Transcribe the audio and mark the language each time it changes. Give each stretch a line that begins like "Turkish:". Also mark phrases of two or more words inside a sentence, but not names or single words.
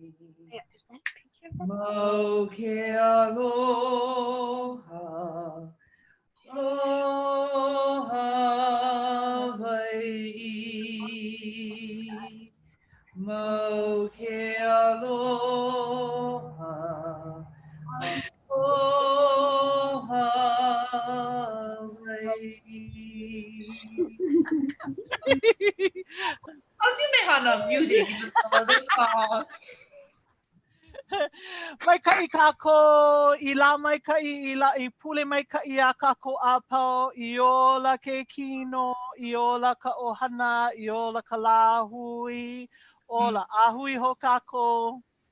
Hawaiian: mau ke aloha aloha Hawaii mau ke aloha aloha Hawaii.
English: How'd you make Hana music in the middle of this song?
Hawaiian: Mai ka'i kako, I la mai ka'i, I pule mai ka'i a kako a pau, I ola ke kino, I ola ka ohana, I ola ka la hui, ola a hui ho kako.